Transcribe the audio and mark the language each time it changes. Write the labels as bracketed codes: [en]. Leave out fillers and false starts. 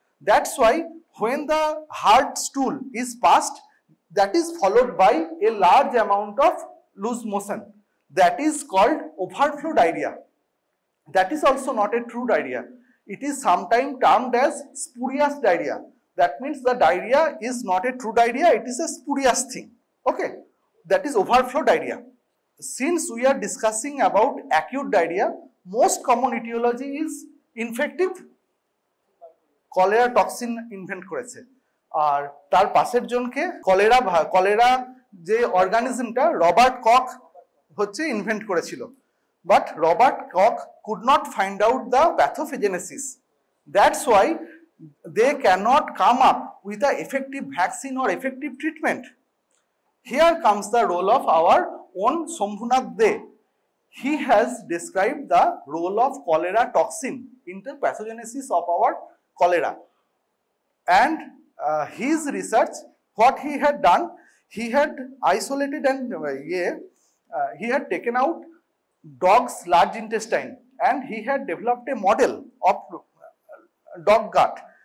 [en] That's why when the hard stool is passed, that is followed by a large amount of loose motion. That is called overflow diarrhea. That is also not a true diarrhea. It is sometimes termed as spurious diarrhea. That means the diarrhea is not a true diarrhea, it is a spurious thing. Okay, that is overflow diarrhea. Since we are discussing about acute diarrhea, most common etiology is infective [bn] cholera toxin invent করেছে আর তার পাশের জনকে cholera যে অর্গানিজমটা Robert cock হচ্ছে invent করেছিল [en] But Robert Koch could not find out the pathogenesis that's why they cannot come up with an effective vaccine or effective treatment. Here comes the role of our own Shambhunath De. He has described the role of cholera toxin in the pathogenesis of our cholera. And his research, what he had done, he had isolated and he had taken out dog's large intestine and he had developed a model of dog gut.